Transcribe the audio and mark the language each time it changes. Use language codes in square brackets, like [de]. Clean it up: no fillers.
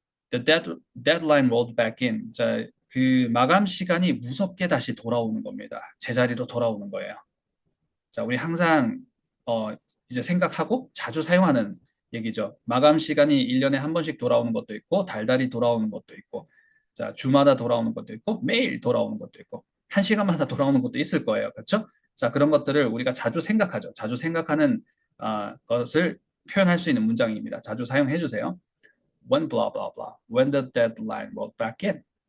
[en] The deadline rolled back in. [ko] 자, 그 마감 시간이 무섭게 다시 돌아오는 겁니다. 제자리로 돌아오는 거예요. 자, 우리 항상 이제 생각하고 자주 사용하는 얘기죠. 마감 시간이 1년에 한 번씩 돌아오는 것도 있고, 달달이 돌아오는 것도 있고, 자, 주마다 돌아오는 것도 있고, 매일 돌아오는 것도 있고, 한 시간마다 돌아오는 것도 있을 거예요. 그렇죠? 자, 그런 것들을 우리가 자주 생각하죠. 자주 생각하는 것을 표현할 수 있는 문장입니다. 자주 사용해 주세요. [en] When blah blah blah. When the deadline rolled back in.